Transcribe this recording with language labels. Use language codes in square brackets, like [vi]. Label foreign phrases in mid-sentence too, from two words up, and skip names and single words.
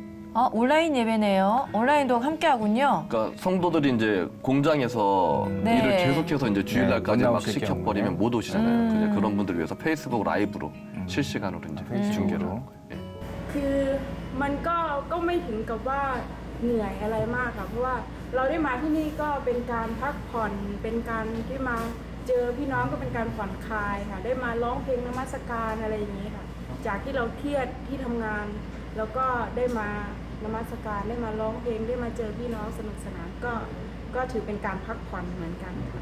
[ko] 온라인 예배네요. 온라인도 함께 하군요. 그러니까 성도들이 이제 공장에서 네. 일을 계속해서 이제 주일날까지 네, 못 막 나오실 시켜버리면 경우에. 못 오시잖아요. 그냥 그런 분들 위해서 페이스북 라이브로 실시간으로 이제 중계를 하고. 예. [th] คือมันก็ไม่ถึงกับว่าเหนื่อยอะไรมากค่ะเพราะว่าเราได้มาที่นี่ก็เป็นการพักผ่อนเป็นการที่มาเจอพี่น้องก็เป็นการผ่อนคลายค่ะได้มาร้องเพลงนมัสการอะไรอย่างนี้ค่ะจากที่เราเครียดที่ทำงานแล้วก็ได้มานมัสการได้มาร้องเพลงได้มาเจอพี่น้องสนุกสนานก็ถือเป็นการพักผ่อนเหมือนกันค่ะ